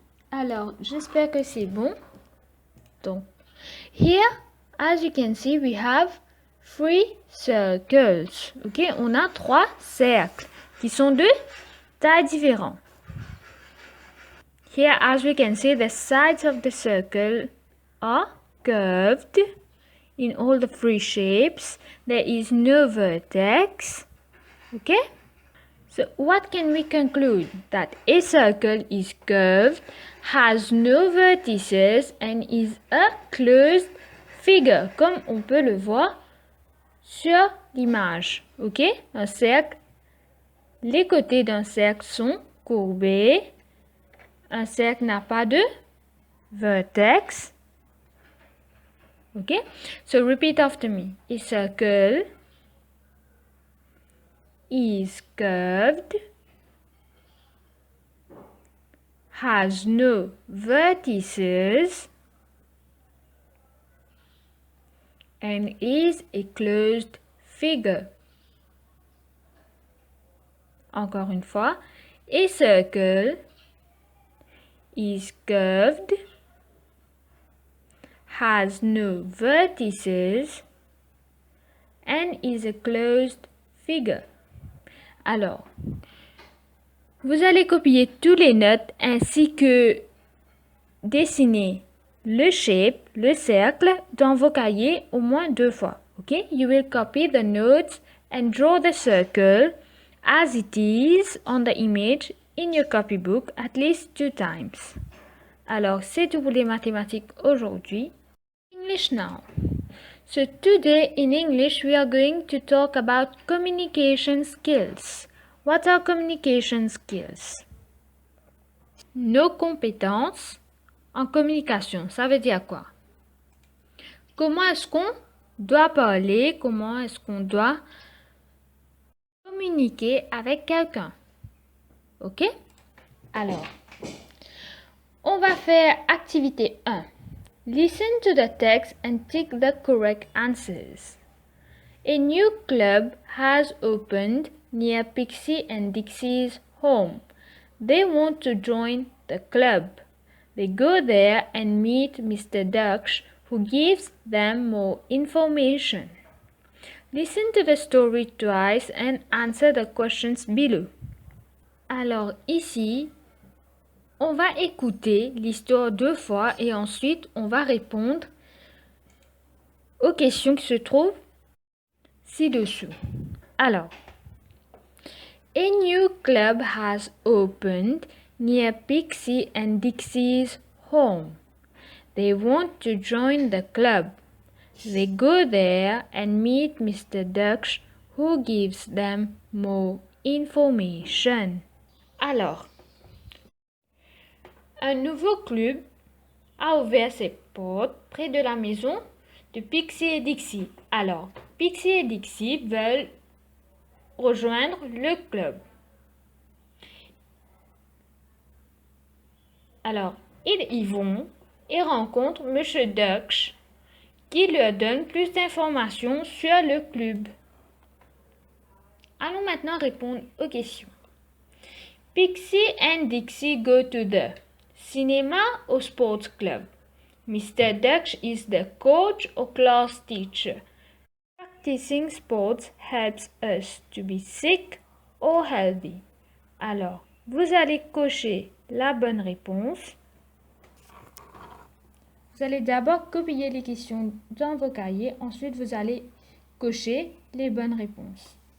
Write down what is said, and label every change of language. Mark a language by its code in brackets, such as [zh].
[fr] Alors, j'espère que c'est bon. [en] Donc, here, as you can see, we have 3 circles. [fr] Ok, on a 3 cercles qui sont de tailles différentes. [en] Here, as we can see, the sides of the circle are curved in all the 3 shapes. There is no vertex. Okay? So what can we conclude? That a circle is curved, has no vertices and is a closed figure, [fr] comme on peut le voir sur l'image. [en] Ok? [fr] Un cercle, les côtés d'un cercle sont courbés. Un cercle n'a pas de vertex. [en] Ok? So repeat after me. A circle is curved, has no vertices, and is a closed figure. [fr] Encore une fois, [en] a circle is curved, has no vertices, and is a closed figure. [fr] Alors, vous allez copier tous les notes ainsi que dessiner le shape, le cercle, dans vos cahiers au moins 2 fois. [en] Okay? You will copy the notes and draw the circle as it is on the image in your copybook at least 2 times. [fr] Alors, c'est tout pour les mathématiques aujourd'hui. [en] English now. So today in English we are going to talk about communication skills. What are communication skills? [fr] Nos compétences en communication, ça veut dire quoi? Comment est-ce qu'on doit parler? Comment est-ce qu'on doit communiquer avec quelqu'un? Ok? Alors, on va faire activité 1. [en] Listen to the text and tick the correct answers. A new club has opened near Pixie and Dixie's home. They want to join the club. They go there and meet Mr. Dux, who gives them more information. Listen to the story twice and answer the questions below. [fr] Alors ici, on va écouter l'histoire 2 fois et ensuite on va répondre aux questions qui se trouvent ci-dessous. [en] Alors, a new club has opened near Pixie and Dixie's home. They want to join the club. They go there and meet Mr. Dux, who gives them more information. [fr] Alors, un nouveau club a ouvert ses portes près de la maison de Pixie et Dixie. Alors, Pixie et Dixie veulent rejoindre le club. Alors, ils y vont et rencontre Monsieur Dux qui leur donne plus d'informations sur le club. Allons maintenant répondre aux questions. [en] Pixie and Dixie go to the cinema or sports club. Mr. Dux is the coach or class teacher. Practicing sports helps us to be sick or healthy. [fr] Alors, vous allez cocher la bonne réponse. Vous allez d'abord copier les questions dans vos cahiers, ensuite vous allez cocher les bonnes réponses.